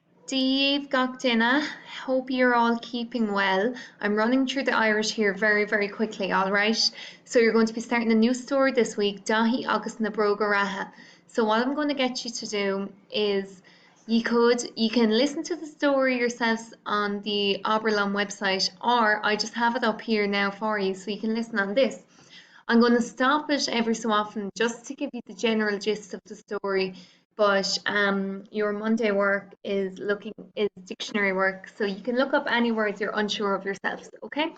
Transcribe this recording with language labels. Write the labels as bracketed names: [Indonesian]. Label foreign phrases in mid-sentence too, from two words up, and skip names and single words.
[English] Steve Gochdina, hope you're all keeping well. I'm running through the Irish here very, very quickly, all right? So you're going to be starting a new story this week, daithí agus na bróga reatha. So what I'm going to get you to do is you can listen to the story yourselves on the Oberlin website, or I just have it up here now for you so you can listen on this. I'm going to stop it every so often just to give you the general gist of the story, but your Monday work is dictionary work, so you can look up any words you're unsure of yourselves, okay?